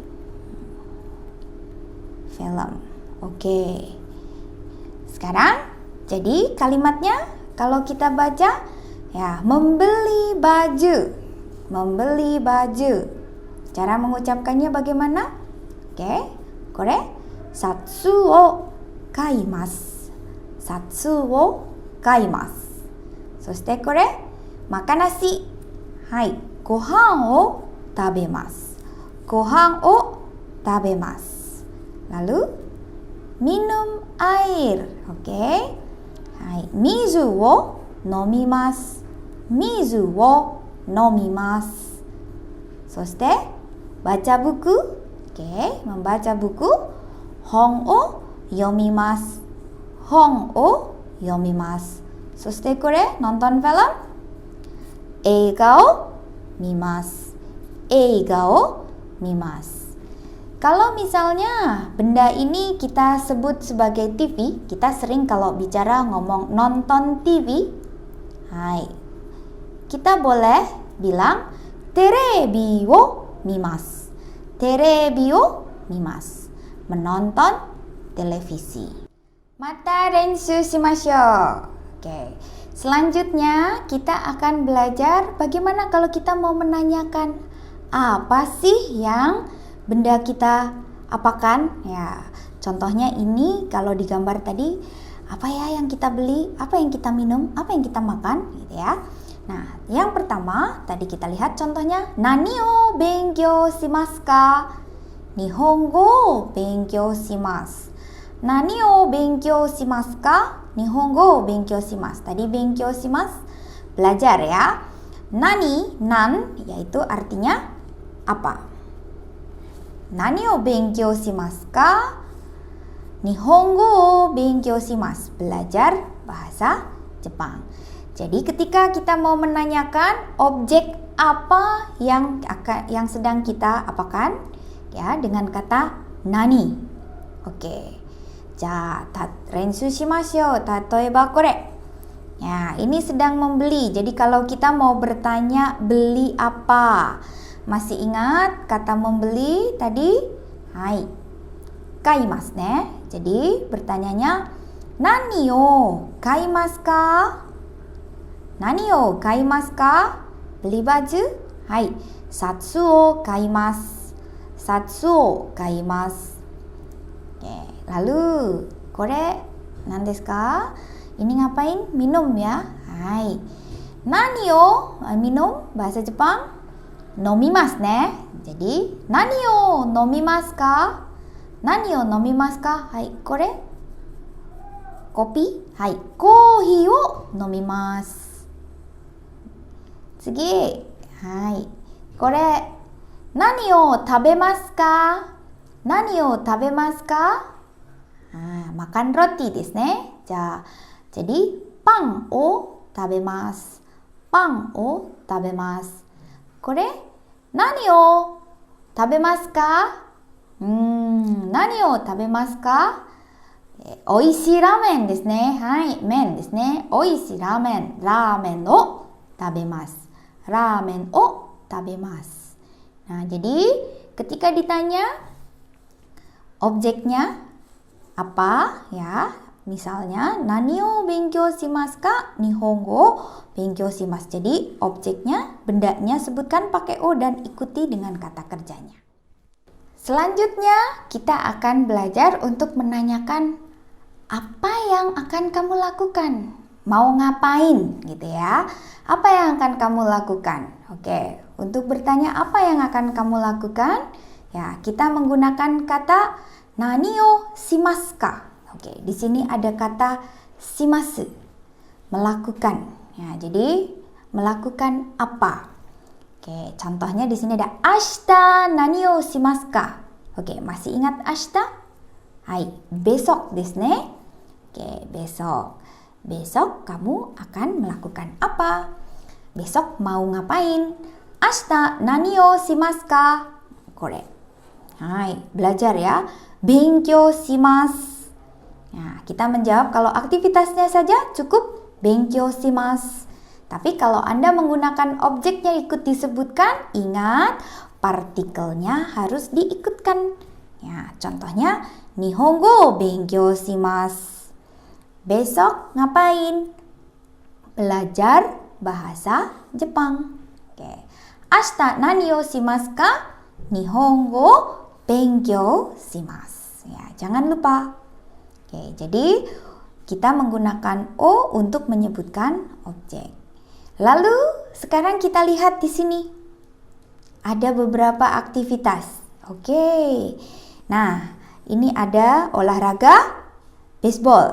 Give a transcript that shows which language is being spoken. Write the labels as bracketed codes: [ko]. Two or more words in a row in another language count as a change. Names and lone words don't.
[id] Film. Oke. Sekarang jadi kalimatnya kalau kita baca ya, membeli baju. Membeli baju. Cara mengucapkannya bagaimana? Oke, [ja] これシャツを買います. シャツを買います. そしてこれ [id] makan nasi. [ja] はい, ご飯を食べます. ご飯を食べます. [id] Lalu minum air. Oke. [ja] はい, 水を飲みます. 水を飲みます. [id] そして baca buku. Oke, membaca buku. [ja] 本を読みます。本を読みます. そしてこれ [id] nonton film. [ja] 映画を見ます. 映画を見ます. [id] Kalau misalnya benda ini kita sebut sebagai TV, kita sering kalau bicara ngomong nonton TV. Hai. Kita boleh bilang [ja] テレビを見ます. テレビを見ます. [id] Menonton televisi. [ja] また練習しましょう. [id] Oke. Selanjutnya kita akan belajar bagaimana kalau kita mau menanyakan apa sih yang benda kita apakan. Ya, contohnya ini kalau di gambar tadi, apa ya yang kita beli, apa yang kita minum, apa yang kita makan gitu ya. Nah, yang pertama tadi kita lihat contohnya [ja] 何を勉強しますか? 日本語を勉強します. 何を勉強しますか? 日本語を勉強します. [id] Tadi [ja] 勉強します [id] belajar ya. Nani, nan yaitu artinya apa. [ja] 何を勉強しますか? 日本語を勉強します. [id] Belajar bahasa Jepang. Jadi ketika kita mau menanyakan objek apa yang sedang kita apakan ya dengan kata nani. Oke. [ja] じゃ、練習しましょう。例えばこれ. [id] Ya, ini sedang membeli. Jadi kalau kita mau bertanya beli apa? Masih ingat kata membeli tadi? [ja] はい。買いますね. [id] Jadi bertanyanya [ja] 何を買いますか? 何を買いますか? [id] Beli baju? [ja] はい. シャツを買います。シャツを買います. [id] Oke, lalu [ja] これ何ですか? [id] Ini ngapain? Minum ya. [ja] はい。何を [id] minum bahasa Jepang? [ja] 飲みますね. Jadi 何を飲みますか? 何を飲みますか？はい、これコーヒー? はい、コーヒーを飲みます. 次、はい、これ何を食べますか？何を食べますか？ [id] makan roti [ja] ですね。jadiパンを食べます。パンを食べます。これ何を食べますか？何を食べますか？おいしいラーメンですね。はい、麺ですね。おいしいラーメンを食べます。ラーメンを食べます. [id] Nah, jadi ketika ditanya objeknya apa ya, misalnya [ja] 何を勉強しますか? 日本語勉強します. [id] Jadi objeknya, bendanya sebutkan pakai o dan ikuti dengan kata kerjanya. Selanjutnya, kita akan belajar untuk menanyakan apa yang akan kamu lakukan. Mau ngapain gitu ya. Apa yang akan kamu lakukan? Oke, untuk bertanya apa yang akan kamu lakukan, ya kita menggunakan kata [ja] 何をしますか. [id] Oke, di sini ada kata shimasu, melakukan. Ya, jadi melakukan apa? Oke, contohnya di sini ada [ja] 明日何をしますか. [id] Oke, masih ingat ashita? Hai, besok [ja] ですね. [id] Oke, besok. Besok kamu akan melakukan apa? Besok mau ngapain? [ja] 明日何をしますか？これ. はい, [id] belajar ya. [ja] 勉強します. [id] Nah, kita menjawab kalau aktivitasnya saja cukup [ja] 勉強します. [id] Tapi kalau Anda menggunakan objek yang ikut disebutkan, ingat partikelnya harus diikutkan. Ya, contohnya [ja] 日本語勉強します. [id] Besok ngapain? Belajar bahasa Jepang. Oke. [ja] 明日何をしますか? 日本語勉強します. [id] Ya, jangan lupa. Oke, jadi kita menggunakan o untuk menyebutkan objek. Lalu sekarang kita lihat di sini. Ada beberapa aktivitas. Oke. Nah, ini ada olahraga baseball.